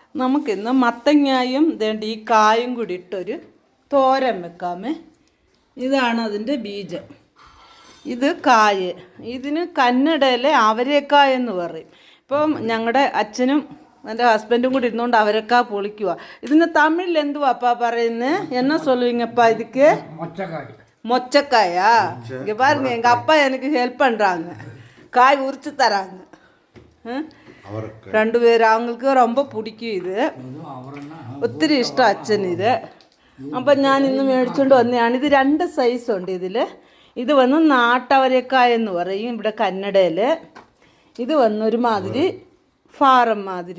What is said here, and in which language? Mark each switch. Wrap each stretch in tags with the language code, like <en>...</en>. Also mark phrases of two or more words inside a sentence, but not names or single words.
<ml>നമുക്കിന്ന് മത്തങ്ങായും വേണ്ട ഈ കായും കൂടി ഇട്ടൊരു തോരൻ വെക്കാമേ. ഇതാണ് അതിൻ്റെ ബീജം. ഇത് കായ്. ഇതിന് കന്നഡയിലെ അവരേക്കായ എന്ന് പറയും. ഇപ്പം ഞങ്ങളുടെ അച്ഛനും എൻ്റെ ഹസ്ബൻഡും കൂടി ഇരുന്നുകൊണ്ട് അവരക്കാ പൊളിക്കുക. ഇതിന് തമിഴിൽ എന്തുവാപ്പാ പറയുന്നത്? എന്നാ</ml> <ta>சொல்லுவீங்கப்பா இதுக்கு? மொச்சக்காயா. இங்கே பாருங்க, எங்கள் அப்பா எனக்கு ஹெல்ப் பண்ணுறாங்க, காய் உரிச்சு தராங்க.</ta> <ml>രണ്ടുപേരും അവങ്ങൾക്ക് ரொம்ப പിടിക്കും ഇത്, ഒത്തിരി ഇഷ്ടം അച്ഛൻ ഇത്. അപ്പം ഞാൻ ഇന്ന് മേടിച്ചുകൊണ്ട് വന്നതാണ്. ഇത് 2 സൈസുണ്ട് ഇതിൽ. ഇത് വന്ന് നാട്ടവരക്കായ എന്ന് പറയും ഇവിടെ കന്നഡയിൽ. ഇത് വന്നൊരുമാതിരി ഫാറം മാതിരി.</ml>